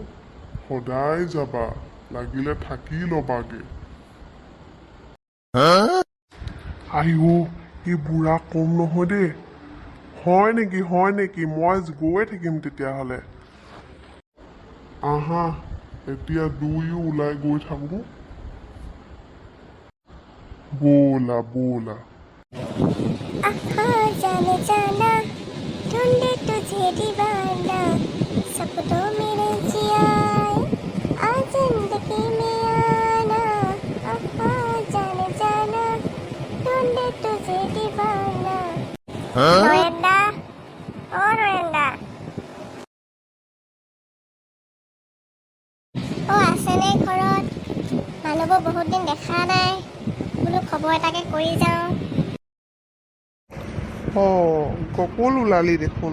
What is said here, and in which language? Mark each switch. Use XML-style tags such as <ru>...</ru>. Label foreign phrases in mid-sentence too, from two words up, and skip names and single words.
<as>সদায় যাবা, লাগিলে থাকি ল'বাগে। এই বুঢ়া কম নহয় দেই। হয় নেকি, মই গৈ থাকিম তেতিয়াহ'লে। আহা, এতিয়া দুয়ো ওলাই গৈ থাকোঁ। बोला</as> <hi>आहा जाने जाना ढूंढे तुझे दीवाना सपनों में रचिया आ जिंदगी में आना आहा जाने जाना ढूंढे तुझे दीवाना।</hi> <as>নৰেন্দা, নৰেন্দা, আছেনে ঘৰত? মানুহবোৰ বহুত দিন দেখা নাই, বোলো খবৰ এটাকে কৰি যাওঁ। গকুল ওলালি দেখোন।</as>